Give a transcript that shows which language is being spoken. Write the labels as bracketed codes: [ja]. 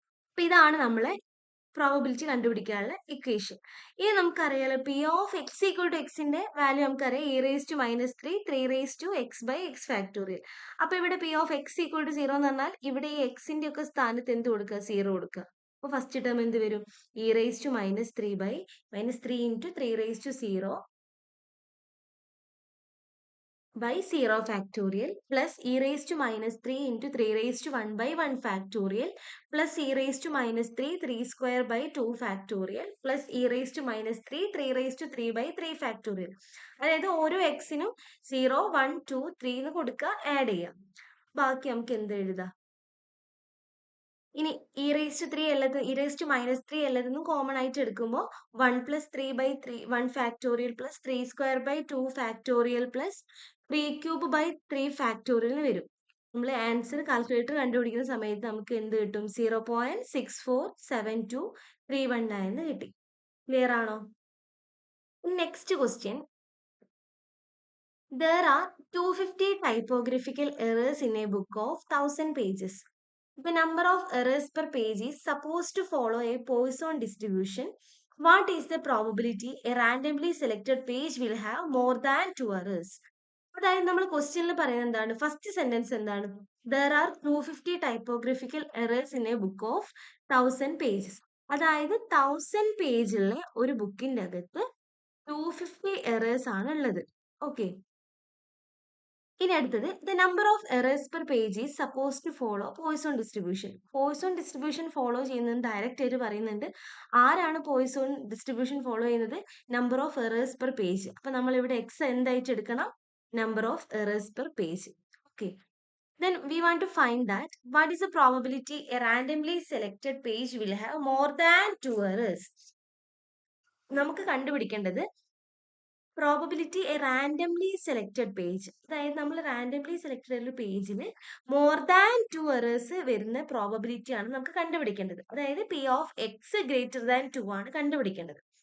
[ml] അപ്പൊ ഇതാണ് നമ്മളെ പ്രോബബിലിറ്റി കണ്ടുപിടിക്കാനുള്ള ഇക്വേഷൻ. ഇനി നമുക്കറിയാലോ P of X equal to എക്സിന്റെ വാല്യൂ നമുക്കറിയാം, E raise to minus 3 raise to X by X factorial. അപ്പൊ ഇവിടെ P of X equal to 0 എന്ന് പറഞ്ഞാൽ ഇവിടെ ഈ എക്സിന്റെ ഒക്കെ സ്ഥാനത്ത് എന്ത് കൊടുക്കുക, 0 കൊടുക്കുക. അപ്പൊ ഫസ്റ്റ് ടേം എന്ത് വരും, [en] E raise to minus 3 by minus 3 into 3 raise to 0 by 0 factorial plus e raised to minus 3 into 3 raised to 1 by 1 factorial plus e raised to minus 3 3 square by 2 factorial plus e raised to minus 3 3 raised to 3 by 3 factorial. [ml] അതായത് ഓരോ എക്സിനും 0 1 2 3 എന്ന് കൊടുക്കുക, add ചെയ്യാം. ബാക്കി നമുക്ക് എന്ത് എഴുതാം, ഇനി ഇ റേസ് ടു 3 അല്ലത്, E raise to minus 3 അല്ലതെന്നും common ആയിട്ട് എടുക്കുമ്പോൾ 1 plus 3/3 1 factorial plus 3 square by 2 factorial plus 3 cube by 3 factorial വരും. നമ്മൾ ആൻസർ കാൽക്കുലേറ്റർ കണ്ടുപിടിക്കുന്ന സമയത്ത് നമുക്ക് എന്ത് കിട്ടും, 0.6472319 കിട്ടി. ക്ലിയർ ആണോ? Next question, [en] There are 250 typographical errors in a book of 1000 pages. The number of errors per page is supposed to follow a Poisson distribution. What is the probability a randomly selected page will have more than 2 errors? [ml] അതായത് നമ്മൾ ക്വസ്റ്റ്യനിൽ പറയുന്നത് എന്താണ്? First sentence എന്താണ്? [en] There are 250 typographical errors in a book of 1000 pages. [ml] അതായത് 1000 പേജുള്ള ഒരു ബുക്കിന്റെ അകത്ത് 250 errors ആണ് ഉള്ളത്. ഓക്കെ, ഇനി അടുത്തത് [en] The number of errors per page is suppose to follow Poisson distribution. [ml] Poisson distribution follow ചെയ്യുന്നത് ഡയറക്റ്റ് ആയിട്ട് പറയുന്നുണ്ട്. ആരാണ് പോയിസോൺ ഡിസ്ട്രിബ്യൂഷൻ ഫോളോ ചെയ്യുന്നത്? [en] Number of errors per page. [ml] അപ്പൊ നമ്മൾ ഇവിടെ എക്സ് എന്തായിട്ട് എടുക്കണം? [en] Number of errors per page. Okay, then we want to find that what is the probability a randomly selected page will have more than 2 errors. [ml] നമുക്ക് കണ്ടുപിടിക്കേണ്ടത് probability A randomly selected page, അതായത് നമ്മൾ randomly select ചെയ്ത പേജിന് more than 2 errors വരുന്ന probability ആണ് നമുക്ക് കണ്ടുപിടിക്കേണ്ടത്. അതായത് P of X greater than 2 ആണ് കണ്ടുപിടിക്കേണ്ടത്.